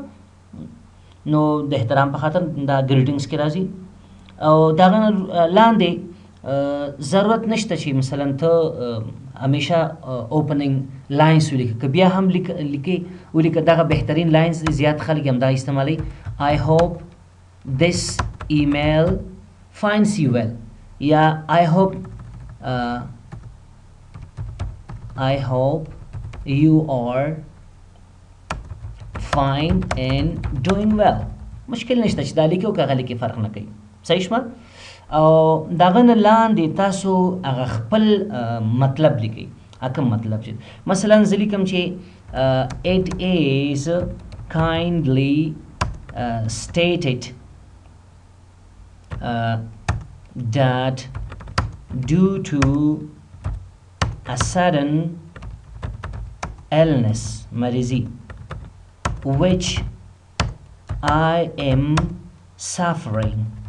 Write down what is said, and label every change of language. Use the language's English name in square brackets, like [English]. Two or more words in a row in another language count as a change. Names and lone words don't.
[Pashto] نو د احترام په خاطر دا ګریټینګس کې راځي او د هغه نه لاندې ضرورت نشته چې مثلا ته همیشه [English] opening lines [Pashto] ولیکه، که بیا هم ولیکه دغه بهترین لاینز دی، زیات خلک هم دا استعمالوي. [English] I hope this email finds you well یا I hope you are fine and doing well. [Pashto] مشکل نشته چې دا لیکي او که هغه لیکي فرق نه کوي. صحیح شوه؟ او د هغه نه لاندې تاسو هغه خپل مطلب لیکئ. کوم مطلب چې مثلا زه لیکم چې [English] it is kindly stated that due to a sudden illness marizi which I am suffering